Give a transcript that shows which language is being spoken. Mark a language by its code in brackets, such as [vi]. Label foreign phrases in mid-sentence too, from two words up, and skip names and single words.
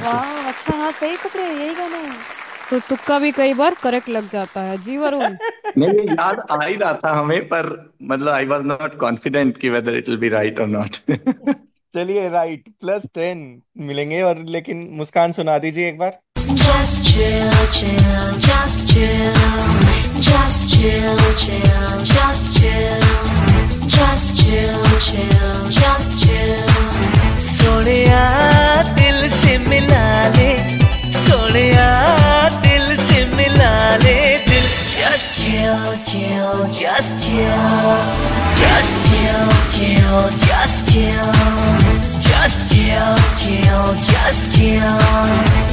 [hi] वाह, अच्छा, हाँ सही पकड़े, यही गाना है। तो तुक्का भी कई बार करेक्ट लग जाता है जी वरुण। नहीं, ये याद आ ही रहा था हमें, पर मतलब [en] I was not confident [hi] कि [en] whether it will be right [hi] और नॉट। चलिए राइट, +10 मिलेंगे। और लेकिन मुस्कान सुना दीजिए एक बार। [en] Just chill, chill, just chill. Just chill, chill, just chill. Just chill, chill, just chill. [hi] सोनिया दिल से मिला ले, सोनिया दिल से मिला ले दिल। [en] Just chill, chill, just chill. Just chill, chill, just chill. Just chill, chill, just chill.